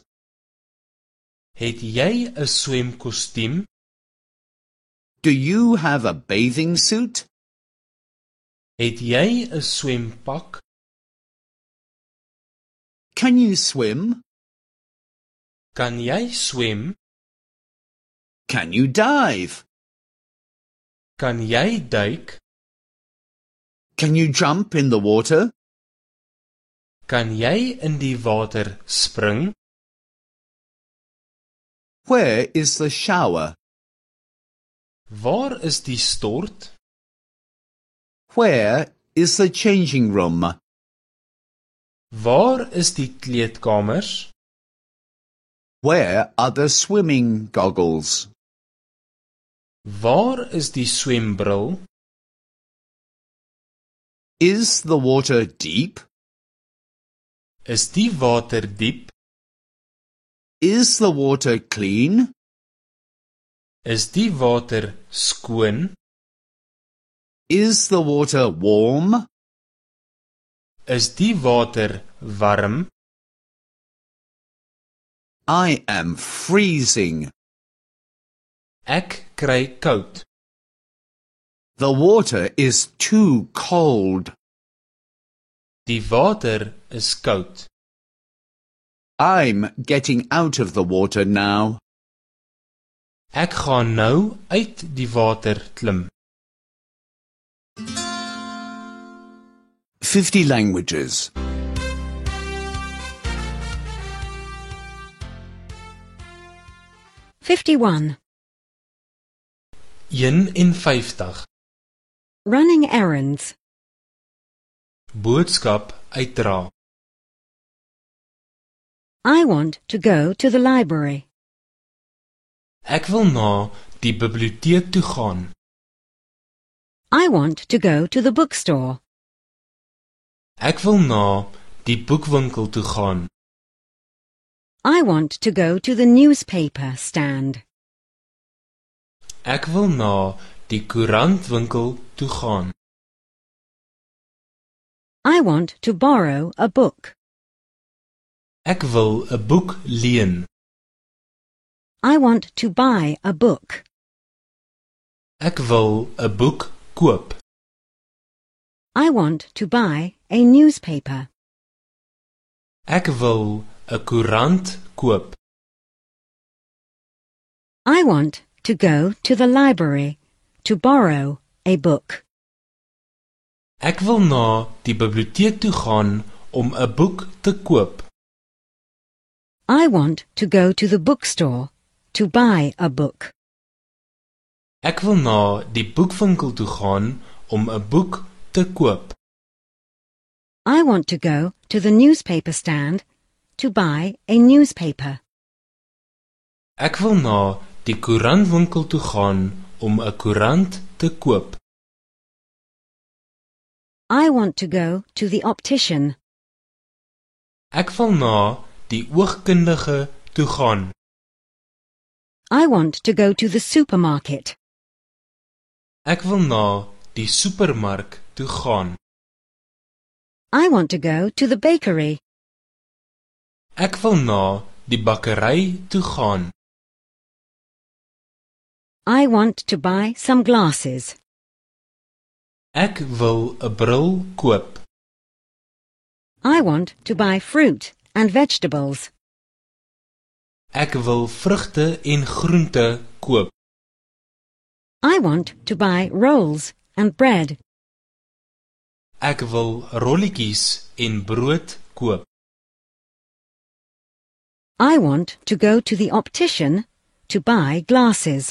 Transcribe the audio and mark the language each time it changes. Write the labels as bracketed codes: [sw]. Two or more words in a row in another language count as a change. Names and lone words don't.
[af] Het jy 'n swemkostuum? [en] Do you have a bathing suit? [af] Het jy 'n swempak? [en] Can you swim? [af] Kan jy swem? [en] Can you dive? [af] Kan jy duik? [en] Can you jump in the water? [af] Kan jy in die water spring? [en] Where is the shower? [af] Waar is die stort? [en] Where is the changing room? [af] Waar is die kleedkamers? [en] Where are the swimming goggles? [af] Waar is die swembril? [en] Is the water deep? [af] Is die water diep? [en] Is the water clean? [af] Is die water skoon? [en] Is the water warm? [af] Is die water warm? [en] I am freezing. [af] Ek kry koud. [en] The water is too cold. [af] Die water is koud. [en] I'm getting out of the water now. [af] Ek gaan nou uit die water klim. [en] 50 languages. 51. 51. Running errands. [af] Boodskap uitdra. [en] I want to go to the library. [af] Ek wil na die biblioteek toe gaan. [en] I want to go to the bookstore. [af] Ek wil na die boekwinkel toe gaan. [en] I want to go to the newspaper stand. [af] Ek wil na die koerantwinkel toe gaan. [en] I want to borrow a book. [af] Ek wil 'n boek leen. [en] I want to buy a book. [af] Ek wil 'n boek koop. [en] I want to buy a newspaper. [af] Ek wil 'n koerant koop. [en] I want to go to the library to borrow a book. [af] Ek wil na die biblioteek toe gaan om 'n boek te koop. [en] I want to go to the bookstore to buy a book. [af] Ek wil na die boekwinkel toe gaan om 'n boek te koop. [en] I want to go to the newspaper stand to buy a newspaper. [af] Ek wil na die koerantwinkel toe gaan om 'n koerant te koop. [en] I want to go to the optician. [af] Ek wil na die oogkundige toe gaan. [en] I want to go to the supermarket. [af] Ek wil na die supermark toe gaan. [en] I want to go to the bakery. [af] Ek wil na die bakkery toe gaan. [en] I want to buy some glasses. [af] Ek wil 'n bril koop. [en] I want to buy fruit and vegetables. [af] Ek wil vrugte en groente koop. [en] I want to buy rolls and bread. [af] Ek wil rolletjies en brood koop. [en] I want to go to the optician to buy glasses.